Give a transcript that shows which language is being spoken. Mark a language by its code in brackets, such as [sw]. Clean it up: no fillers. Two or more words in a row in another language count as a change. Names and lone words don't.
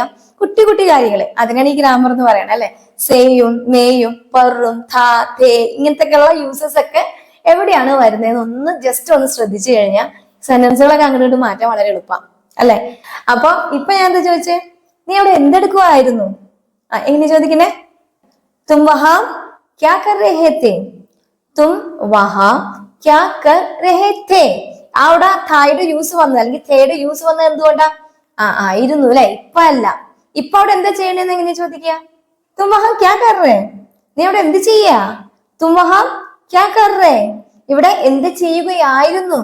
[ml] കുട്ടി കുട്ടി കാര്യങ്ങള്, അതിനാണ് ഈ ഗ്രാമർ എന്ന് പറയണത് അല്ലെ. സേയും മേയും പെറും ഥാ തേ ഇങ്ങനത്തെയൊക്കെയുള്ള യൂസസ് ഒക്കെ എവിടെയാണ് വരുന്നതെന്ന് ഒന്ന് ജസ്റ്റ് ഒന്ന് ശ്രദ്ധിച്ചു കഴിഞ്ഞാൽ സെന്റൻസുകളൊക്കെ അങ്ങോട്ട് മാറ്റാൻ വളരെ എളുപ്പമാണ് അല്ലെ. അപ്പൊ ഇപ്പൊ ഞാൻ എന്താ ചോദിച്ചേ, നീ അവിടെ എന്തെടുക്കുമായിരുന്നു? എങ്ങനെ ചോദിക്കണേ? [hi] तुम वहाँ क्या कर रहे थे, तुम वहाँ क्या कर रहे थे. [ml] അവിടെ തായുടെ യൂസ് വന്നത് അല്ലെങ്കിൽ തേയുടെ യൂസ് വന്നത് എന്തുകൊണ്ടാ? ആയിരുന്നു അല്ലെ, ഇപ്പൊ അല്ല. ഇപ്പൊ അവിടെ എന്താ ചെയ്യണെന്ന് എങ്ങനെ ചോദിക്കുക? [hi] तुम वहाँ क्या कर रहे, [ml] നീ അവിടെ എന്ത് ചെയ്യാ? [hi] तुम वहाँ क्या कर रहे, [ml] ഇവിടെ എന്ത് ചെയ്യുകയായിരുന്നു?